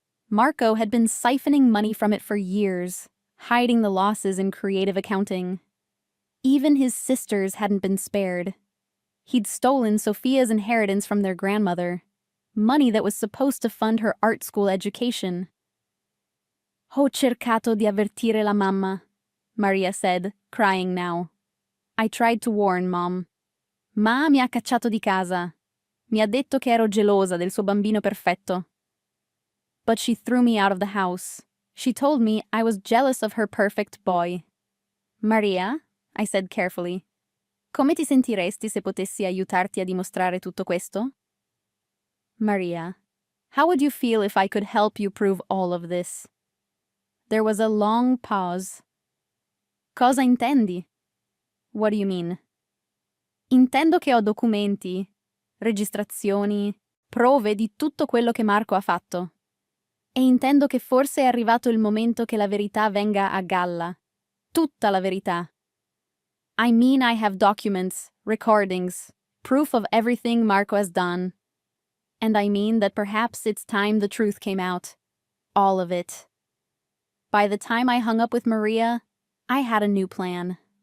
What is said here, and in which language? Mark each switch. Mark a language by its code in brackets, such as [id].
[en] Marco had been siphoning money from it for years, hiding the losses in creative accounting. Even his sisters hadn't been spared. He'd stolen Sophia's inheritance from their grandmother, money that was supposed to fund her art school education. [it] Ho cercato di avvertire la mamma, [en] Maria said, crying now. I tried to warn Mom. [it] Ma mi ha cacciato di casa. Mi ha detto che ero gelosa del suo bambino perfetto. [en] But she threw me out of the house. She told me I was jealous of her perfect boy. [it] Maria, [en] I said carefully, [it] come ti sentiresti se potessi aiutarti a dimostrare tutto questo? [en] Maria, how would you feel if I could help you prove all of this? There was a long pause. [it] Cosa intendi? [en] What do you mean? [it] Intendo che ho documenti, registrazioni, prove di tutto quello che Marco ha fatto. E intendo che forse è arrivato il momento che la verità venga a galla. Tutta la verità. [en] I mean I have documents, recordings, proof of everything Marco has done. And I mean that perhaps it's time the truth came out. All of it. By the time I hung up with Maria, I had a new plan.